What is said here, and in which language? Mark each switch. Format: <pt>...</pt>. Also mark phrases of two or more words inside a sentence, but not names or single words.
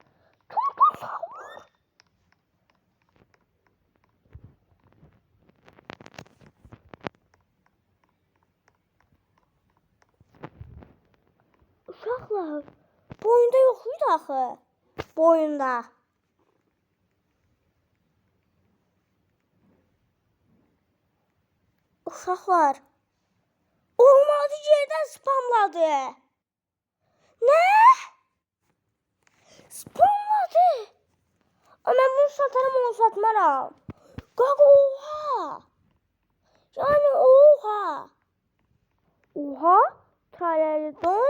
<az>Uşaqlar, boyunda yox idi axı. Boyunda. Uşaqlar, olmadı yerdən spamladı.</az> <tr>Ne? Spamladı. Ama ben bunu satarım, onu satmaram.</tr> <az>Qaqa, oha. Yani oha. Oha. Traledon.</az>